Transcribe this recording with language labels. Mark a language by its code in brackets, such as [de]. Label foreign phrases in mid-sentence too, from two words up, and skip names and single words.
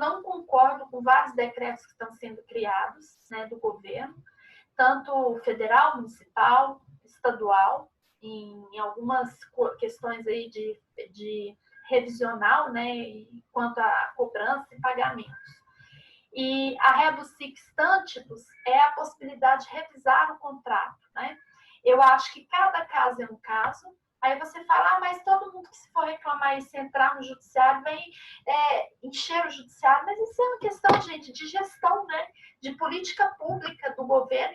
[pt] Não concordo com vários decretos que estão sendo criados, né, do governo, tanto federal, municipal, estadual, em algumas questões aí de revisional, né, quanto à cobrança e pagamentos. E a [la] rebus sic stantibus [pt] é a possibilidade de revisar o contrato, né? Eu acho que cada caso é um caso. Aí você fala, mas todo mundo que se for reclamar e se entrar no judiciário vem encher o judiciário. Mas isso é uma questão, gente, de gestão, né? De política pública do governo.